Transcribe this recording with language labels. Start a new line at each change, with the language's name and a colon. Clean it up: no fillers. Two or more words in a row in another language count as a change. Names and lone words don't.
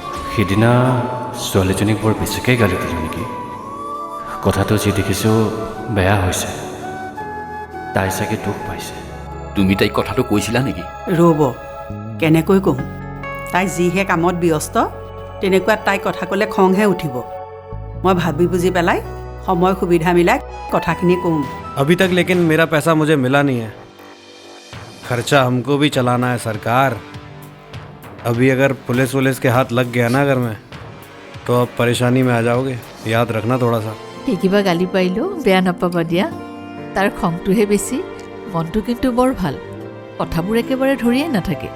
Assamese: সিদিনা ছোৱালীজনীক বৰ বেছিকৈ গালি দিলোঁ নেকি কথাটো যি দেখিছোঁ বেয়া হৈছে তাই চাগে দুখ পাইছে তুমি তাইক কথাটো কৈছিলা নেকি ৰ'ব কেনেকৈ কওঁ তাই যিহে কামত ব্যস্ত তেনেকুৱা তাই কথা ক'লে খংহে উঠিব মই ভাবি বুজি পেলাই সময় সুবিধা মিলাই কথাখিনি কওঁ
Hindi: अभी तक लेकिन मेरा पैसा मुझे मिला नहीं है खर्चा हमको भी चलाना है सरकार अभी अगर पुलिस वुलिस के हाथ लग गया ना अगर मैं तो अब परेशानी में आ जाओगे याद रखना थोड़ा सा
Assamese: কিবা গালি পাৰিলেও বেয়া নাপাবা দিয়া তাৰ খংটোহে বেছি মনটো কিন্তু বৰ ভাল কথাবোৰ একেবাৰে ধৰিয়ে নাথাকে